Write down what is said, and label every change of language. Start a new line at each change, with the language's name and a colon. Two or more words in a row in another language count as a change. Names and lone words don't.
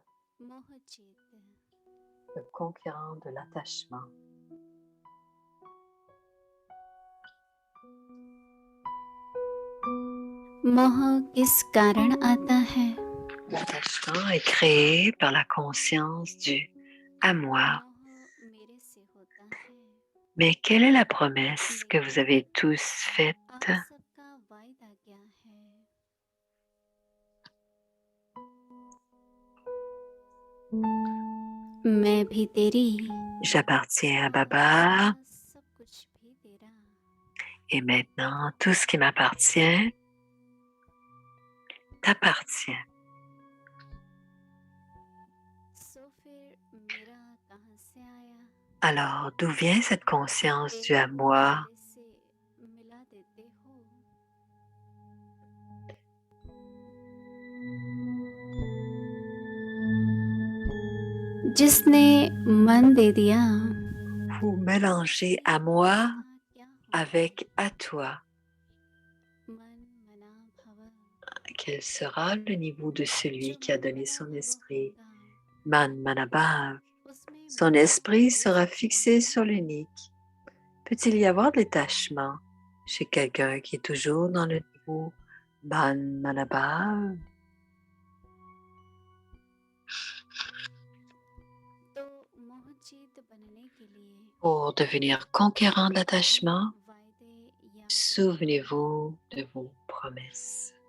French: Mohachit. le conquérant de l'attachement.
Hindi: मोह किस कारण आता है?
French: L'attachement est créé par la conscience du à moi.
Hindi: मोह मेरे से होता है।
French: Mais quelle est la promesse que vous avez tous faite?
Hindi: आप सबका वायदा क्या है? मैं भी तेरी।
French: J'appartiens à Baba
Hindi: सब कुछ भी तेरा।
French: et maintenant tout ce qui m'appartient t'appartient.
Hindi: सो फिर मेरा कहाँ से आया?
French: Alors, d'où vient cette conscience du à
Hindi: एक
French: moi?
Hindi: मेरे से मिला देते हो। जिसने मन दे दिया
French: Vous mélangez à moi
Hindi: उसका क्या होगा?
French: avec à toi.
Hindi: मन मना भव
French: Quel sera le niveau de celui
Hindi: जो
French: qui a
Hindi: मन
French: donné
Hindi: मना
French: son
Hindi: भव
French: esprit?
Hindi: होगा मन मनाभव. उसमें
French: Son
Hindi: मन
French: esprit
Hindi: हो
French: sera
Hindi: सकता
French: fixé
Hindi: है
French: sur l'unique. Peut-il y avoir de l'étachement chez quelqu'un qui est toujours dans le niveau
Hindi: मन मनाभव? तो मोहजीत बनने के लिए
French: Pour devenir conquérant de
Hindi: अपने
French: l'attachement,
Hindi: वायदे याद कीजिए।
French: souvenez-vous de vos promesses.